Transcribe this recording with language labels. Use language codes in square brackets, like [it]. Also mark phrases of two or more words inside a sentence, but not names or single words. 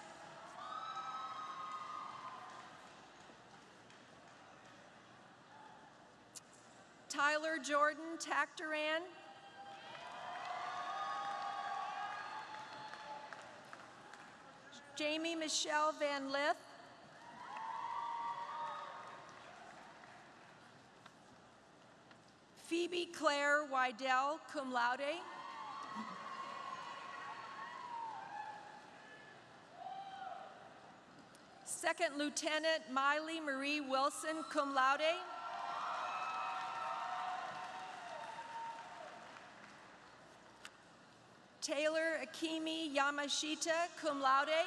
[en] Tyler Jordan Tactoran, Jamie Michelle Van Lith, Phoebe Claire Wydell, [la] cum laude, [en] Second Lieutenant Miley Marie Wilson, [la] cum laude, [en] Taylor Akimi Yamashita, [la] cum laude,